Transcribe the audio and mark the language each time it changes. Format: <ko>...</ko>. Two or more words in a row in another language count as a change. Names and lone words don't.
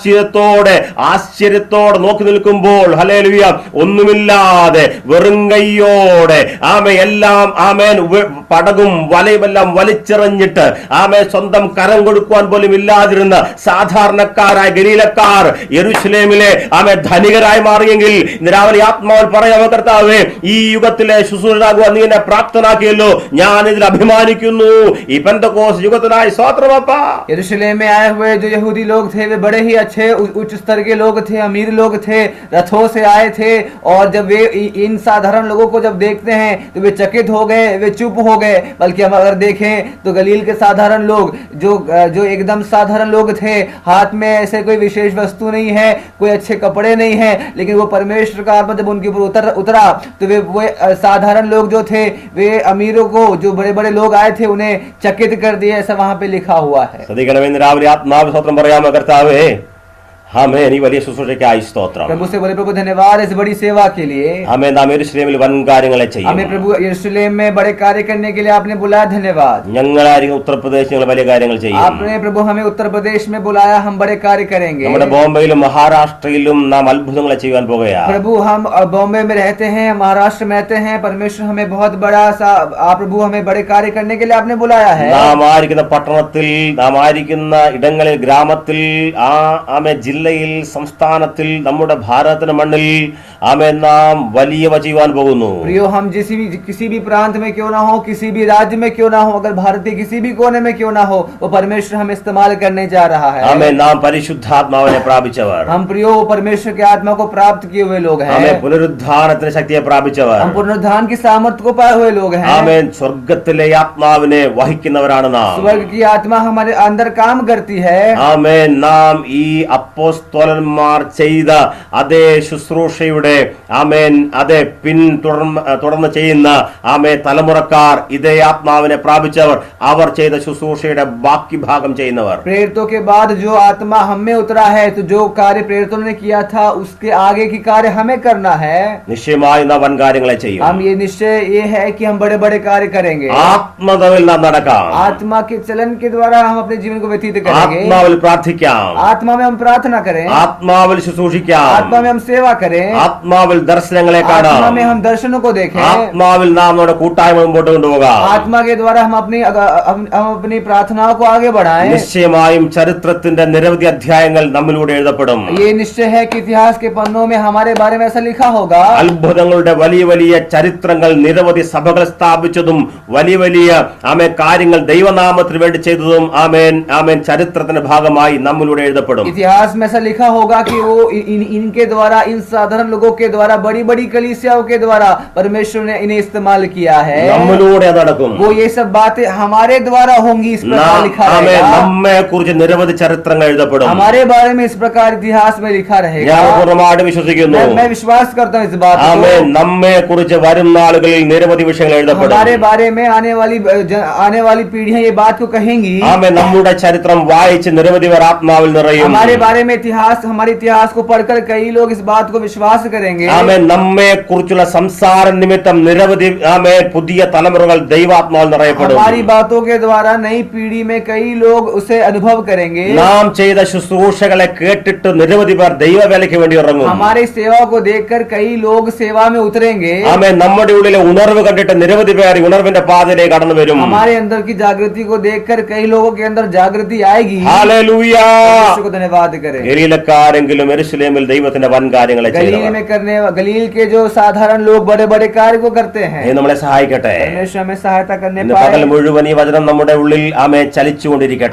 <ml>ആശ്ചര്യത്തോടെ നോക്കി നിൽക്കുമ്പോൾ ഹല്ലേലൂയ ഒന്നുമില്ലാതെ വെറും കൈയോടെ എല്ലാം ആമേൻ പടകും വലയുമെല്ലാം വലിച്ചെറിഞ്ഞിട്ട് സ്വന്തം കരം കൊടുക്കുവാൻ പോലും ഇല്ലാതിരുന്ന സാധാരണക്കാരായ ഗലീലക്കാർ യെരൂശലേമിലെ ധനികരായി മാറിയെങ്കിൽ രാവിലെ ആത്മാവിൽ പറയാമോ കർത്താവേ ഈ യുഗത്തിലെ ശുശ്രൂഷകനാകുവാൻ നീ എന്നെ പ്രാപ്തനാക്കിയല്ലോ, ഞാൻ ഇതിൽ അഭിമാനിക്കുന്നു. ഈ പെന്തക്കോസ്ത് യുഗത്തിനായി സ്തോത്രമപ്പാ.</ml> <hi>यरूशलेम में आए हुए जो यहूदी लोग थे वे बड़े ही अच्छे उच्च स्तर के लोग थे, अमीर लोग थे, रथों से आए थे, और जब वे इन साधारण लोगों को जब देखते हैं तो वे चकित हो गए, वे चुप हो गए. बल्कि हम अगर देखें तो गलील के साधारण लोग जो एकदम साधारण लोग थे, हाथ में ऐसे कोई विशेष वस्तु नहीं है, कोई अच्छे कपड़े नहीं है, लेकिन वो परमेश्वर का आत्मा जब उनके ऊपर उतरा तो वे साधारण लोग जो थे वे अमीरों को, जो बड़े बड़े लोग आए थे, उन्हें चकित कर दिया. ऐसा वहां पे लिखा हुआ है.</hi> <ml>രാവിലെ ആത്മാവ് സ്തോത്രം പറയാമോ കർത്താവേ</ml> <hi>हमें नहीं</hi> <ml>വലിയ ശുശ്രൂഷയ്ക്കായി സ്തോത്രം.</ml> <hi>प्रभु से बोले प्रभु धन्यवाद इस बड़ी सेवा के लिए. हमें नाम</hi> <ml>യെരൂശലേമിൽ വൻ കാര്യങ്ങളെ ചെയ്യും.</ml> <hi>हमें प्रभु यरूशलेम में बड़े कार्य करने के लिए आपने बुलाया, धन्यवाद.</hi> <ml>ഞങ്ങളായിരിക്കും ഉത്തർപ്രദേശിൽ വലിയ കാര്യങ്ങൾ ചെയ്യും.</ml> <hi>आपने प्रभु हमें उत्तर प्रदेश में बुलाया, हम बड़े कार्य करेंगे.</hi> <ml>നമ്മുടെ ബോംബെയിലും മഹാരാഷ്ട്രയിലും നാം അത്ഭുതങ്ങളെ ചെയ്യാൻ പോകുകയാണ്.</ml> <hi>प्रभु हम बॉम्बे में रहते हैं, महाराष्ट्र में रहते हैं, परमेश्वर हमें बहुत बड़ा सा प्रभु हमें बड़े कार्य करने के लिए आपने बुलाया है.</hi> <ml>നാം ആയിരിക്കുന്ന പട്ടണത്തിൽ, നാം ആയിരിക്കുന്ന ഇടങ്ങളിൽ, ഗ്രാമത്തിൽ, ജില്ലയിൽ, സംസ്ഥാനത്തിൽ, നമ്മുടെ ഭാരതത്തിന്റെ മണ്ണിൽ നാം വലിയവ ചെയ്യുവാൻ പോകുന്നു.</ml> <hi>प्रियो हम किसी भी प्रांत में क्यों ना हो, किसी भी राज्य में क्यों ना हो, अगर भारत के किसी भी कोने में क्यों ना हो, वो परमेश्वर हम इस्तेमाल करने जा रहा है.</hi> <ml>നാം പരിശുദ്ധാത്മാവിനെ പ്രാപിച്ചവർ,</ml> <hi>हम प्रियो परमेश्वर के आत्मा को प्राप्त किए हुए लोग हैं.</hi> <ml>പുനരുദ്ധാനത്തിന്റെ ശക്തിയെ പ്രാപിച്ചവർ,</ml> <hi>हम पुनरुद्धान की सामर्थ्य को पाए हुए लोग हैं.</hi> <ml>സ്വർഗത്തിലെ ആത്മാവിനെ വഹിക്കുന്നവരാണ് നാം.</ml> <hi>स्वर्ग की आत्मा हमारे अंदर काम करती है.</hi> <ml>നാം ഈ അപ്പോസ്തലന്മാർ ചെയ്ത അതേ ശുശ്രൂഷയുടെ അതേ തുടർന്ന് ചെയ്യുന്ന തലമുറക്കാർ, ഇതേ ആത്മാവിനെ പ്രാപിച്ചവർ, അവർ ചെയ്ത ശുശ്രൂഷയുടെ ബാക്കി ഭാഗം ചെയ്യുന്നവർ.</ml> <hi>प्रेरितों के बाद जो आत्मा हम में उतरा है, तो जो कार्य प्रेरितों ने किया था उसके आगे की कार्य हमें करना है.</hi> <ml>നിശ്ചയമായി നാം വൻ കാര്യങ്ങളെ ചെയ്യും.</ml> <hi>हम ये निश्चय ये है कि हम बड़े बड़े कार्य करेंगे.</hi> <ml>ആത്മതയിൽ നാം നടക്കാം.</ml> <hi>आत्मा के चलन के द्वारा हम अपने जीवन को व्यतीत करेंगे.</hi> <ml>ആത്മാവിൽ പ്രാർത്ഥിക്കാം.</ml> <hi>आत्मा में हम प्रार्थना करें.</hi> <ml>ആത്മാവിൽ ശുശ്രൂഷിക്കാം.</ml> <hi>आत्मा में हम सेवा करें.</hi> <ml>ആത്മാവിൽ ദർശനങ്ങളെ കാണാം.</ml> <hi>आत्मा में हम दर्शनों को देखें.</hi> <ml>ആത്മാവിൽ നാം നമ്മുടെ കൂട്ടായ്മ മുമ്പോട്ട് കൊണ്ടുപോകാം.</ml> <hi>आत्मा के द्वारा हम अपनी प्रार्थनाओं को आगे बढ़ाएं.</hi> <ml>നിശ്ചയമായും ചരിത്രത്തിന്റെ നിരവധി അധ്യായങ്ങൾ നമ്മിലൂടെ എഴുതപ്പെടും.</ml> <hi>ये निश्चय है कि इतिहास के पन्नों में हमारे बारे में ऐसा लिखा होगा.</hi> <ml>അത്ഭുതങ്ങളുടെ വലിയ വലിയ ചരിത്രങ്ങൾ, നിരവധി സഭകൾ സ്ഥാപിച്ചതും വലിയ വലിയ കാര്യങ്ങൾ ദൈവനാമത്തിന് വേണ്ടി ചെയ്തതും ചരിത്രത്തിന്റെ ഭാഗമായി നമ്മിലൂടെ എഴുതപ്പെടും.</ml> <hi>इतिहास में ऐसा लिखा होगा कि वो इनके द्वारा, इन साधारण लोगों के द्वारा, बड़ी बड़ी कलीसियाओं के द्वारा परमेश्वर ने इन्हें इस्तेमाल किया है.</hi> <ml>നമ്മിലൂടെ നടക്കും.</ml> <hi>वो ये सब बातें हमारे द्वारा होंगी, इस प्रकार लिखा रहेगा.</hi> <ml>നമ്മെ കുറിച്ച് നിരവധി ചരിത്രങ്ങൾ എഴുതപ്പെടും.</ml> <hi>हमारे बारे में इस प्रकार इतिहास में लिखा रहेगा.</hi> <ml>ഞാൻ പൂർണ്ണമായിട്ട് വിശ്വസിക്കുന്നു.</ml> <hi>मैं विश्वास करता हूँ इस बात को.</hi> <ml>നമ്മെ കുറിച്ച് വരും നാളുകളിൽ നിരവധി വിഷയങ്ങൾ എഴുതപ്പെടും.</ml> <hi>हमारे बारे में आने वाली पीढ़ियां ये बात को कहेंगी.</hi> <ml>നമ്മുടെ ചരിത്രം വായിച്ച് നിരവധി പേർ ആത്മാവിൽ നിറയും.</ml> <hi>हमारे बारे में हमारे इतिहास को पढ़कर कई लोग इस बात को विश्वास करेंगे. करेंगे,</hi> <ml>ആമേൻ, നമ്മെ കുറിച്ചുള്ള സംസാര നിമിത്തം നിരവധി ആമേൻ പുതിയ തലമുറകൾ ദൈവാത്മാവിൽ നിറയപ്പെടും.</ml> <hi>हमारी बातों के द्वारा नई पीढ़ी में कई लोग उसे अनुभव करेंगे.</hi> <ml>നാം ചെയ്ത ശുശ്രൂഷകളെ കേട്ടിട്ട് നിരവധി പേർ ദൈവവേലയ്ക്ക് വേണ്ടി ഇറങ്ങും.</ml> <hi>हमारी सेवा को देखकर कई लोग सेवा में उतरेंगे.</hi> <ml>ആമേൻ, നമ്മുടെ ഉള്ളിലെ ഉണർവ് കണ്ടിട്ട് നിരവധി പേർ ഈ ഉണർവിന്റെ പാതയിലേക്ക് കടന്നു വരും.</ml> <hi>हमारे अंदर की जागृति को देखकर कई लोगों के अंदर जागृति आएगी.</hi> <ml>ഹല്ലേലൂയ.</ml> <hi>को धन्यवाद करें.</hi> <ml>ഗലീലക്കാരെങ്കിലും യെരൂശലേമിൽ ദൈവത്തിന്റെ വൻ കാര്യങ്ങളെ</ml> <hi>गलील के जो साधारण लोग बड़े बड़े कार्य को करते हैं.</hi> <ml>നമ്മളെ സഹായിക്കട്ടെ.</ml> <hi>परमेश्वर हमें सहायता करने</hi> <ml>ഇന്ന് പകൽ മുഴുവൻ ഈ വചനം നമ്മുടെ ഉള്ളിൽ ആമേൻ ചലിച്ചുകൊണ്ടിരിക്കട്ടെ.</ml>